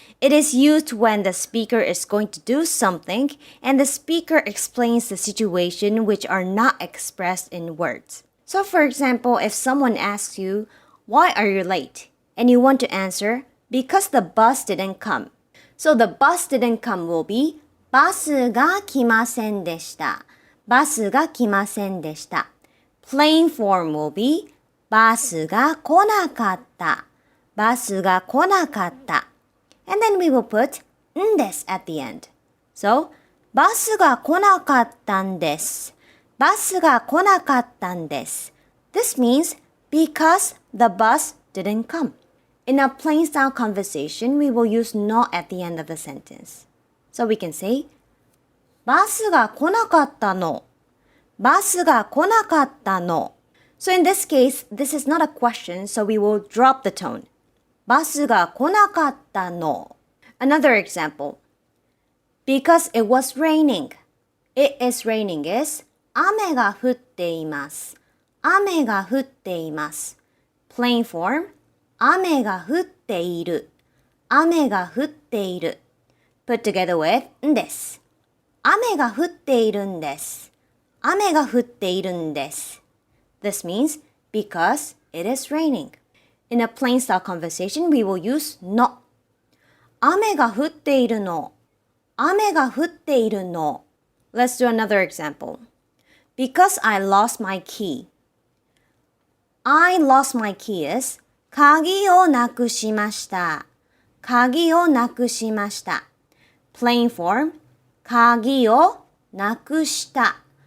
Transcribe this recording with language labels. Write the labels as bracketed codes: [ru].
[en] It is used when the speaker is going to do something and the speaker explains the situation which are not expressed in words. So, for example, if someone asks you, why are you late? And you want to answer, because the bus didn't come. So, the bus didn't come will be, [ja] バスが来ませんでした。バスが来ませんでした。 [en] Plain form will be, [ja] バスが来なかった。バスが来なかった。 [en] And then we will put んです at the end. So, [ja] バスが来なかったんです。バスが来なかったんです。 [en] This means because the bus didn't come. In a plain style conversation, we will use no at the end of the sentence. So we can say, [ja] バスが来なかったの。バスが来なかったの。 [en] So in this case, this is not a question, so we will drop the tone. [ja] バスが来なかったの。 [en] Another example. Because it was raining. It is raining is [ja] 雨が降っています。雨が降っています。 [en] Plain form, [ja] 雨が降っている。雨が降っている。 [en] Put together with んです。 [ja] 雨が降っているんです。雨が降っているんです。 [en] This means because it is raining. In a plain style conversation, we will use no. [ja] 雨が降っているの。雨が降っているの。 [en] Let's do another example. Because I lost my key. I lost my key is [ja] 鍵をなくしました。鍵をなくしました。 [en] Plain form, [ja] 鍵をなくした。